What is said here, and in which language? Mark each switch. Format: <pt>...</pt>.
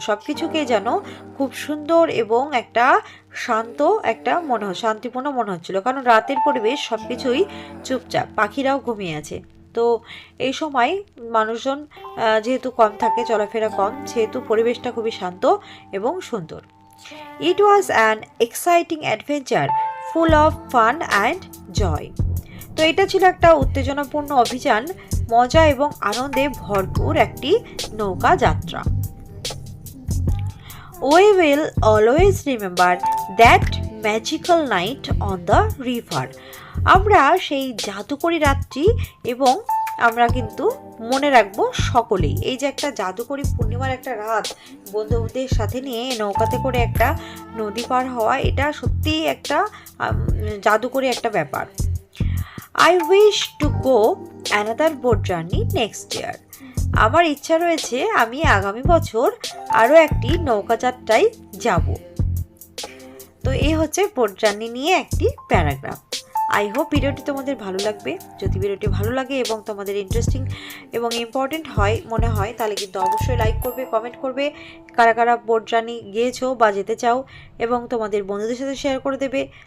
<bn>সব কিছুকে যেন খুব সুন্দর এবং একটা শান্ত একটা শান্তিপূর্ণ মনে হচ্ছিল, কারণ রাতের পরিবেশ সব কিছুই চুপচাপ, পাখিরাও ঘুমিয়ে আছে। তো এই সময় মানুষজন যেহেতু কম থাকে, চলাফেরা কম, সেহেতু পরিবেশটা খুবই শান্ত এবং সুন্দর।</bn> <en>It was an exciting adventure full of fun and joy.</en> <bn>তো এটা ছিল একটা উত্তেজনাপূর্ণ অভিযান, মজা এবং আনন্দে ভরপুর একটি নৌকা যাত্রা।</bn> <en>We will always remember that magical night on the river.</en> <bn>আমরা সেই জাদুকরী রাত্রি এবং আমরা কিন্তু মনে রাখবো সকলেই এই যে একটা জাদুকরী পূর্ণিমার একটা রাত বন্ধুদের সাথে নিয়ে নৌকাতে করে একটা নদী পার হওয়া, এটা সত্যিই একটা জাদুকরী একটা ব্যাপার।</bn> <en>I wish to go another boat journey next year.</en> <bn>আমার ইচ্ছা রয়েছে আমি আগামী বছর আরও একটি নৌকা যাত্রায় যাব। তো এই হচ্ছে বোট জার্নি নিয়ে একটি প্যারাগ্রাফ।</bn> <en>I hope</en> <bn>ভিডিওটি তোমাদের ভালো লাগবে। যদি ভিডিওটি ভালো লাগে এবং তোমাদের ইন্টারেস্টিং এবং ইম্পর্টেন্ট মনে হয় তাহলে কিন্তু অবশ্যই লাইক করবে, কমেন্ট করবে, কারা কারা বোট জার্নি গিয়েছো বা যেতে চাও, এবং তোমাদের বন্ধুদের সাথে শেয়ার করে দেবে।</bn>